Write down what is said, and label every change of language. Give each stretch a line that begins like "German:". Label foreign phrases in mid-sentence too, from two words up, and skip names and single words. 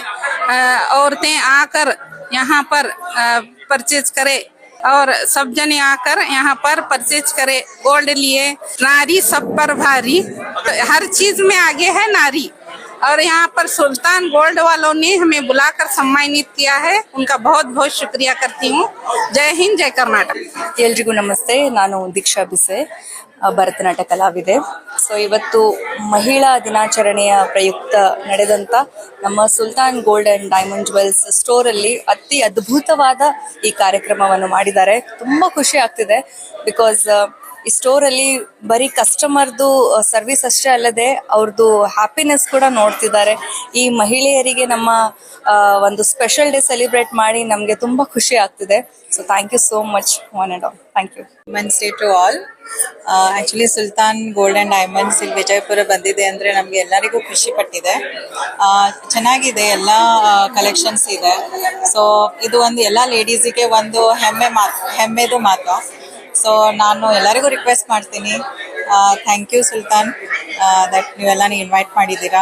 Hindi: औरतें आकर यहाँ पर परचेज करे और सब जने आकर यहाँ पर परचेज करे। गोल्ड लिए नारी सब पर भारी, हर चीज में आगे है नारी। और यहाँ पर सुल्तान गोल्ड वालों ने हमें बुलाकर सम्मानित किया है, उनका बहुत बहुत शुक्रिया करती हूँ। जय हिंद, जय कर्नाटक।
Kannada: ಎಲ್ರಿಗೂ ನಮಸ್ತೆ. ನಾನು ದೀಕ್ಷಾ ಬಿಸೆ, ಭರತನಾಟ್ಯ ಕಲಾವಿದೆ. ಸೊ ಇವತ್ತು ಮಹಿಳಾ ದಿನಾಚರಣೆಯ ಪ್ರಯುಕ್ತ ನಡೆದಂತ ನಮ್ಮ ಸುಲ್ತಾನ್ ಗೋಲ್ಡ್ ಅಂಡ್ ಡೈಮಂಡ್ ಜ್ಯುವೆಲ್ಸ್ ಸ್ಟೋರ್ ಅಲ್ಲಿ ಅತಿ ಅದ್ಭುತವಾದ ಈ ಕಾರ್ಯಕ್ರಮವನ್ನು ಮಾಡಿದ್ದಾರೆ. ತುಂಬಾ ಖುಷಿ ಆಗ್ತಿದೆ ಬಿಕಾಸ್ ಈ ಸ್ಟೋರ್ ಅಲ್ಲಿ ಬರೀ ಕಸ್ಟಮರ್ದು ಸರ್ವಿಸ್ ಅಷ್ಟೇ ಅಲ್ಲದೆ ಅವ್ರದ್ದು ಹ್ಯಾಪಿನೆಸ್ ಕೂಡ ನೋಡ್ತಿದ್ದಾರೆ. ಈ ಮಹಿಳೆಯರಿಗೆ ನಮ್ಮ ಒಂದು
English: special day celebrate
Kannada: ಮಾಡಿ ನಮಗೆ ತುಂಬಾ ಖುಷಿ ಆಗ್ತಿದೆ.
English: So thank you so much one and all. Thank you. Men's day to all.
Kannada: ಆಕ್ಚುಲಿ ಸುಲ್ತಾನ್ ಗೋಲ್ಡ್ ಅಂಡ್ ಡೈಮಂಡ್ಸ್ ಇಲ್ಲಿ ವಿಜಯಪುರ ಬಂದಿದೆ ಅಂದ್ರೆ ನಮ್ಗೆ ಎಲ್ಲರಿಗೂ ಖುಷಿ ಪಟ್ಟಿದೆ. ಚೆನ್ನಾಗಿದೆ, ಎಲ್ಲ ಕಲೆಕ್ಷನ್ಸ್ ಇದೆ. ಸೊ ಇದು ಒಂದು ಎಲ್ಲ ಲೇಡೀಸಿಗೆ ಒಂದು ಹೆಮ್ಮೆದು ಮಾತು. ಸೊ ನಾನು ಎಲ್ಲರಿಗೂ ರಿಕ್ವೆಸ್ಟ್ ಮಾಡ್ತೀನಿ,
English: thank you
Kannada: ಸುಲ್ತಾನ್ ದಟ್ ನೀವೆಲ್ಲ ಇನ್ವೈಟ್ ಮಾಡಿದ್ದೀರಾ.